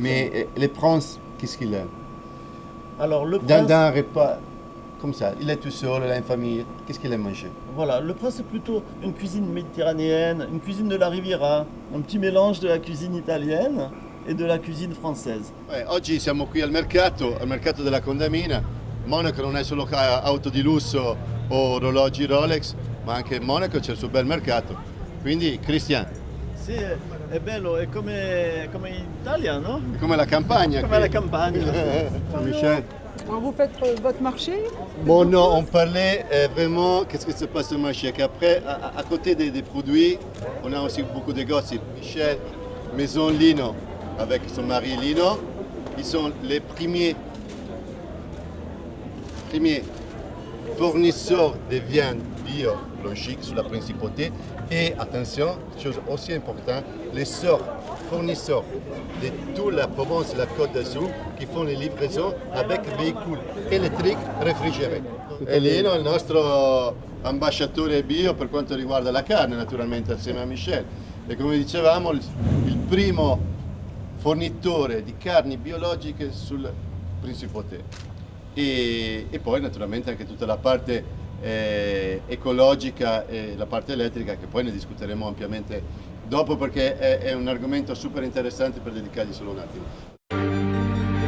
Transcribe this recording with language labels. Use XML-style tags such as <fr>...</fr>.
<fr>Mais le prince, qu'est-ce qu'il aime? Alors le prince, Dans un repas comme ça, il est tout seul, il a une famille, qu'est-ce qu'il aime manger? voilà, le prince c'est plutôt une cuisine méditerranéenne, une cuisine de la Riviera, un petit mélange de la cuisine italienne et de la cuisine française.</fr> <it>Oggi siamo qui al mercato della Condamina. Monaco non è solo auto di lusso o orologi Rolex, ma anche in Monaco c'è il suo bel mercato. Quindi, Christian, Sì, è bello, è come in Italia, no? è come la campagna. Come qui. la campagna. Michel.</it> <fr>Alors vous faites votre marché? Bon, non, on parlait vraiment qu'est-ce qui se passe au marché. Qu'après, à côté des produits, on a aussi beaucoup de gossip. Michel, Maison Lino, avec son mari Lino, ils sont les premiers fournisseurs de viande biologique sur la principauté. Et attention, chose aussi importante, les seuls fournisseurs de toute la Provence et la Côte d'Azur qui font les livraisons avec véhicules</fr> <it>élettrici refrigerati. E Lino è il nostro ambasciatore bio per quanto riguarda la carne, naturalmente assieme a Michel. E come dicevamo, il primo fornitore di carni biologiche sul Principauté. E poi naturalmente anche tutta la parte ecologica e la parte elettrica, che poi ne discuteremo ampiamente dopo, perché è un argomento super interessante per dedicargli solo un attimo.</it>